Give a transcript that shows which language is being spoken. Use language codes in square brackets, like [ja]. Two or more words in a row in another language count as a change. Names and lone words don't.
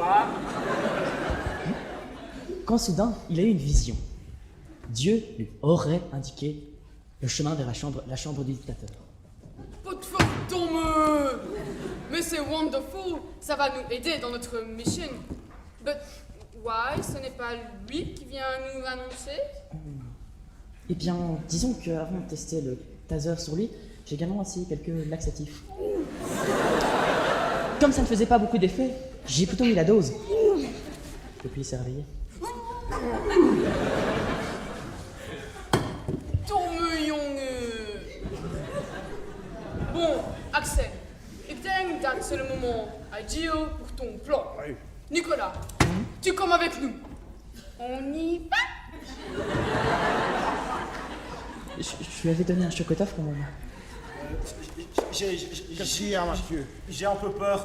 [fr] Quand soudain, il a eu une vision. Dieu lui aurait indiqué le chemin vers la chambre du dictateur. Pas de faute, Tom. Mais c'est wonderful. Ça va nous aider dans notre mission. [en] But why? [fr] Ce n'est pas lui qui vient nous annoncer? Eh bien, disons qu'avant de tester le taser sur lui, j'ai également essayé quelques laxatifs. Comme ça ne faisait pas beaucoup d'effet, j'ai plutôt mis la dose. Depuis, il s'est réveillé. [nl] Domme jongen. [fr] Bon, Axel, [nl] ik denk dat [fr] c'est le moment ideal pour ton plan. Nicolas, tu comes avec nous. On y va? Je lui avais donné un chocotoff quand même. Qu'est-ce qu'il y a, Mathieu? J'ai un peu peur.